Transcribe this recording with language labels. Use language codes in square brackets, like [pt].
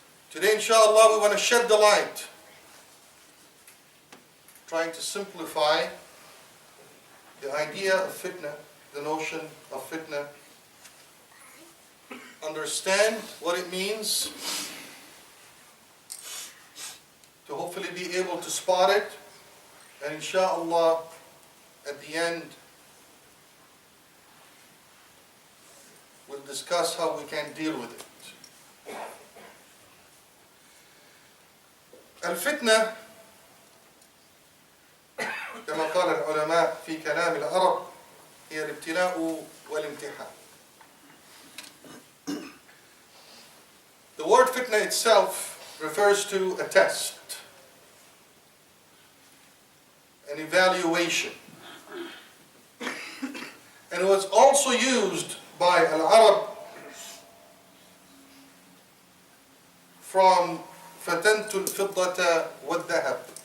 [en] Today, inshallah, we want to shed the light, trying to simplify the idea of fitna, the notion of fitna, understand what it means, to hopefully be able to spot it, and inshallah, at the end, we'll discuss how we can deal with it. [ar] الفتنة كما قال العلماء في كلام العرب هي الابتلاء والامتحان. [en] The word fitna itself refers to a test, an evaluation. And it was also used by Al-Arab from [ar] فتنت الفضة والذهب.